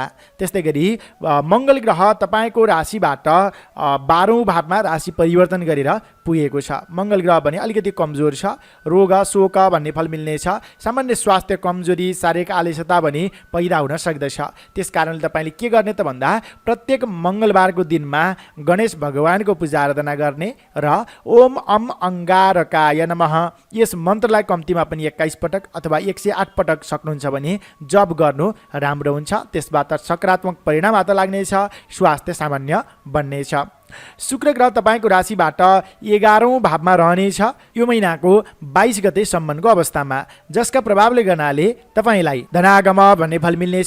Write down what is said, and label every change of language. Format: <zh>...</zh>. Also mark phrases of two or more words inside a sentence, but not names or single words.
<ne>त्यस्तै गरी मङ्गल ग्रह तपाईँको राशिबाट 12औँ भावमा राशि परिवर्तन गरेर पुगेको छ। मङ्गल ग्रह भने अलिकति कमजोर छ। रोग शोक भन्ने फल मिल्नेछ। सामान्य स्वास्थ्य कमजोरी, शारीरिक आलस्यता भने पैदा हुन सक्दछ। त्यस कारणले तपाईँले के गर्ने त भन्दा प्रत्येक मङ्गलबारको दिनमा गणेश भगवानको पूजा आराधना गर्ने र</ne> <sa>ओम अम अंगारकाय नमः</sa> <ne>यस मन्त्रलाई कम्तीमा पनि 21 पटक अथवा 108 पटक सक्नुहुन्छ भने जप गर्नु राम्रो हुन्छ। त्यसबाट सकारात्मक परिणाम हात लाग्नेछ। स्वास्थ्य सामान्य बन्नेछ। शुक्र ग्रह तपाईँको राशिबाट 11औँ भावमा रहनेछ यो महिनाको 22 गतेसम्मको अवस्थामा, जसका प्रभावले गर्नाले तपाईँलाई धनागम भन्ने फल मिल्नेछ।</ne>